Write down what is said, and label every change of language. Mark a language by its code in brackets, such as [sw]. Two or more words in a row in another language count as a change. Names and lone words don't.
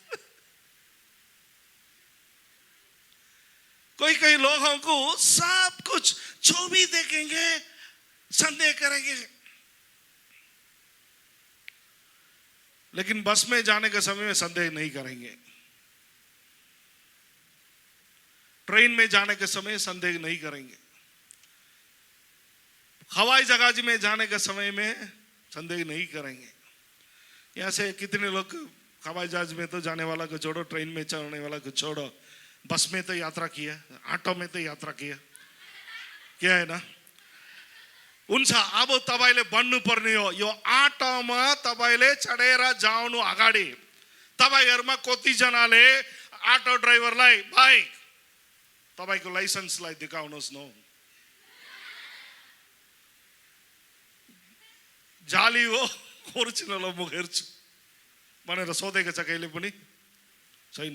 [hi] कोई कई लोगों को सब कुछ जो भी देखेंगे संदेह करेंगे, लेकिन बस में जाने के समय में संदेह नहीं करेंगे, ट्रेन में जाने के समय संदेह नहीं करेंगे, हवाई जहाज में जाने के समय में संदेह नहीं करेंगे। यहाँ से कितने लोग हवाई जहाज में तो जाने वाला को छोड़ो, ट्रेन में चढ़ने वाला को छोड़ो, बस में तो यात्रा किया, ऑटो में तो यात्रा किया, क्या है ना? [ne] हुन्छ अब तपाईले भन्नु पर्ने हो, यो आटोमा तपाईले चढेर जाउनु अगाडि तपाईहरुमा कति जनाले [en] auto driverलाई [ne] भाइ तपाईको लाइसेन्सलाई देखाउनुहोस् न, जाली हो ओरिजिनल हो म हेर्छु भनेर सोधेको छ कहिले पनि छैन।